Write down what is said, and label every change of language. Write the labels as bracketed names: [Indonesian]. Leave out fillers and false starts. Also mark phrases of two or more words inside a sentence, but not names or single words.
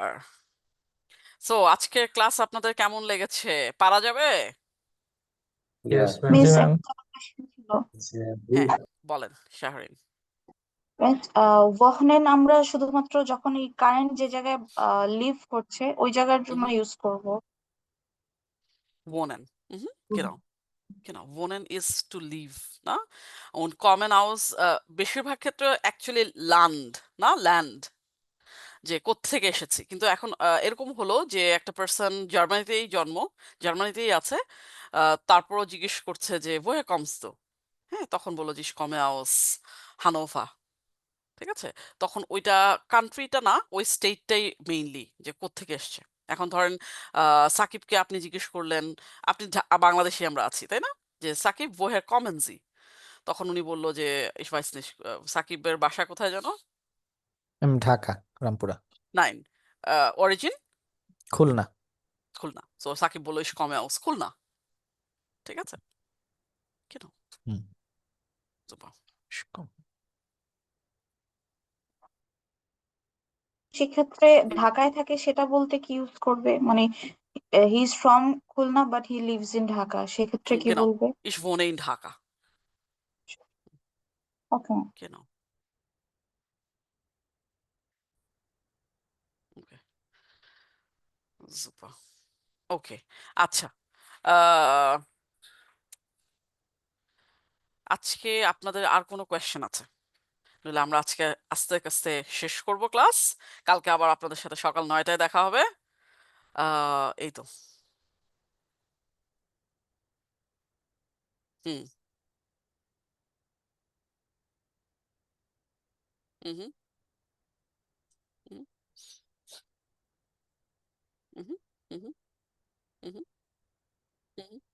[Bangla] সো আজকের ক্লাস আপনাদের কেমন লেগেছে? পারা যাবে? [English] Yes, ma'am. [Bangla] মিস জি, ma'am. একটা কোয়েশ্চেন ছিল। হ্যাঁ, বলেন শাহরিন। ওয়াহনেন আমরা শুধুমাত্র যখন এই কারেন্ট যে জায়গায় লিভ করছে ওই জায়গার জন্য ইউজ করব। [German] wohnen. Genau. Genau. [English] Wohnen is to live, [Bangla] না? [German] Und kommen aus [Bangla] বেশিরভাগ ক্ষেত্রে অ্যাকচুয়ালি land, না? Land, যে কোত্থেকে এসেছি। কিন্তু এখন এরকম হলো যে একটা পার্সন জার্মানিতেই জন্ম, জার্মানিতেই আছে, তারপরও জিজ্ঞেস করছে যে [German] woher kommst du? [Bangla] হ্যাঁ, তখন বললো যে [German] ich komme aus Hannover। [Bangla] ঠিক আছে, তখন ওইটা কান্ট্রিটা না, ওই স্টেটটাই মেইনলি যে কোত্থেকে এসছে। এখন ধরেন সাকিবকে আপনি জিজ্ঞেস করলেন, আপনি বাংলাদেশে আমরা আছি তাই না, যে সাকিব [German] woher kommen Sie? [Bangla] তখন উনি বললো যে [German] ich weiß nicht, [Bangla] সাকিবের বাসা কোথায় জানো? ঢাকা, রামপুরা, [German] নাইন, অরিজিন [Bangla] খুলনা। খুলনা। সো সাকিব বললো [German] ich komme aus [Bangla] খুলনা। ঠিক আছে, কেন? হুম। [German] Super. [Bangla] সেক্ষেত্রে ঢাকায় থাকে সেটা বলতে কি ইউজ করবে? [English] মানে he is from Khulna but he lives in Dhaka, [Bangla] সেক্ষেত্রে কি [German] Genau. [Bangla] বলবে? [German] Ich wohne in Dhaka. [Bangla] ওকে। [German] Genau. Okay. Super. [Bangla] ওকে, আচ্ছা। আহ, আজকে আপনাদের আর কোনো কোয়েশ্চেন আছে? নইলে আমরা আজকে আস্তে আস্তে শেষ করব ক্লাস। কালকে আবার আপনাদের সাথে সকাল 9টায় দেখা হবে। এই তো। হুম হুম হুম হুম হুম হুম হুম হুম।